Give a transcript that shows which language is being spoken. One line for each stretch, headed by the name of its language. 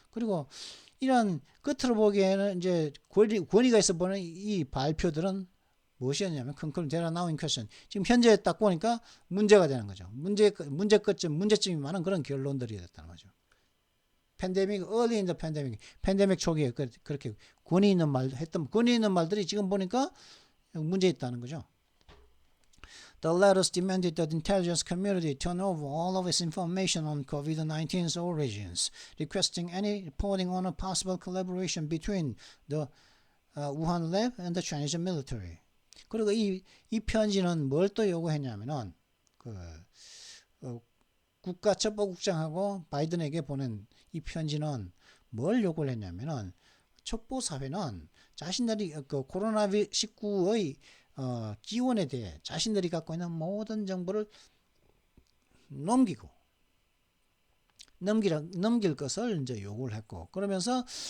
Korean: 그리고 이런 겉으로 보기에는 이제 권위가 있어 보이는 이 발표들은 무엇이었냐면
English: conclude there are now in question.
Korean: 지금 현재 딱 보니까 문제가 되는 거죠. 문제점이 많은 그런 결론들이 됐다는 거죠.
English: early in the pandemic,
Korean: 팬데믹 초기에 그렇게 권위 있는 말들이 지금 보니까 문제 있다는 거죠.
English: The letters demanded that the intelligence community turn over all of its information on COVID-19's origins, requesting any reporting on a possible collaboration between the Wuhan lab and the Chinese military.
Korean: 그리고 이 편지는 뭘 또 요구했냐면은 국가첩보국장하고 바이든에게 보낸 이 편지는 뭘 요구를 했냐면은 첩보 사회는 자신들이 코로나19의 기원에 대해 자신들이 갖고 있는 모든 정보를 넘길 것을 이제 요구를 했고 그러면서